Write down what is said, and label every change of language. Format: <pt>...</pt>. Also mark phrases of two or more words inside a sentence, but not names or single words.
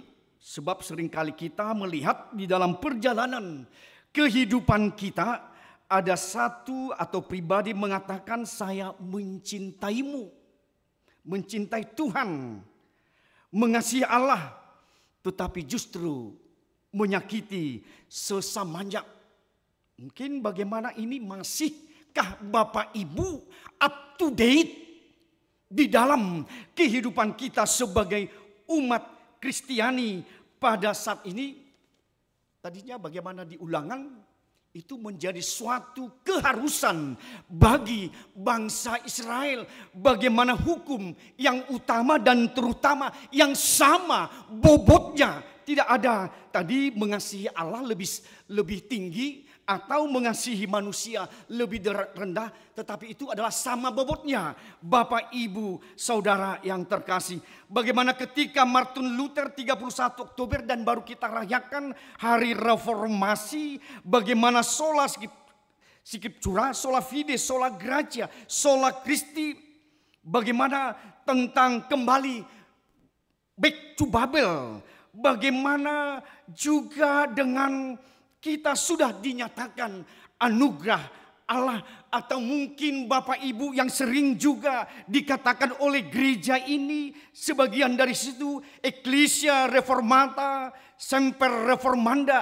<id>Sebab seringkali kita melihat di dalam perjalanan kehidupan kita, ada satu atau pribadi mengatakan saya mencintaimu, mencintai Tuhan, mengasihi Allah, tetapi justru menyakiti sesamanya. Mungkin bagaimana ini masihkah Bapak Ibu</id> <en>up to date</en> <id>di dalam kehidupan kita sebagai umat Kristiani pada saat ini? Tadinya bagaimana di Ulangan itu menjadi suatu keharusan bagi bangsa Israel. Bagaimana hukum yang utama dan terutama yang sama bobotnya. Tidak ada tadi mengasihi Allah lebih tinggi atau mengasihi manusia lebih rendah, tetapi itu adalah sama bobotnya. Bapak, Ibu, Saudara yang terkasih, bagaimana ketika Martin Luther 31 Oktober dan baru kita rayakan hari reformasi, bagaimana</id> <la>sola scriptura, sola fide, sola gratia, sola Christi,</la> <id>bagaimana tentang kembali</id> <en>back to Babel,</en> <id>bagaimana juga dengan kita sudah dinyatakan anugerah Allah, atau mungkin Bapak Ibu yang sering juga dikatakan oleh gereja ini, sebagian dari situ</id> <la>Ecclesia Reformata, Semper Reformanda.</la>